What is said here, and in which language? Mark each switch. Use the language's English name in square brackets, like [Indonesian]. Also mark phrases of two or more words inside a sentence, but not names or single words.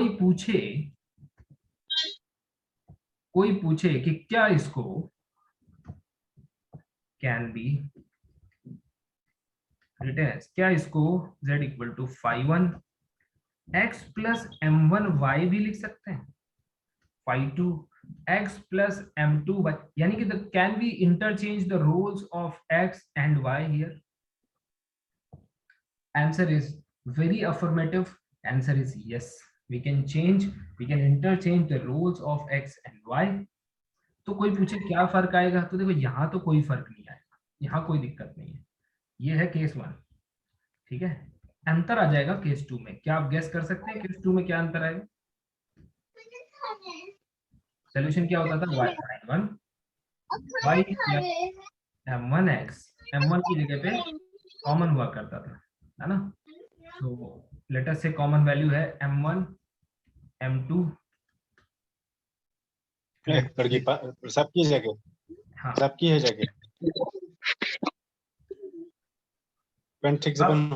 [Hindi] कोई पूछे कि क्या इसको [English] can be written as, [Hindi] क्या इसको [English] z equal to phi one x plus m1y [Hindi] भी लिख सकते हैं, [English] phi two x plus m2y, [Hindi] यानी कि [English] can we interchange the roles of x and y here? Answer is very affirmative. Answer is yes. We can interchange the roles of x and y. [Hindi] तो कोई पूछे क्या फर्क आएगा, तो देखो यहाँ तो कोई फर्क नहीं आएगा, यहाँ कोई दिक्कत नहीं है। ये है केस 1, ठीक है। अंतर आ जाएगा केस 2 में। क्या आप गेस कर सकते हैं केस 2 में क्या अंतर आएगा? सोल्यूशन क्या होता था, y sin 1 y प्लस m1x, m1 की जगह पे कॉमन हुआ करता था, है ना। [English] तो let us say common value है m1 m2 [Hindi] सबकी जगह, हाँ सबकी है जगह पेन ठीक से बनो,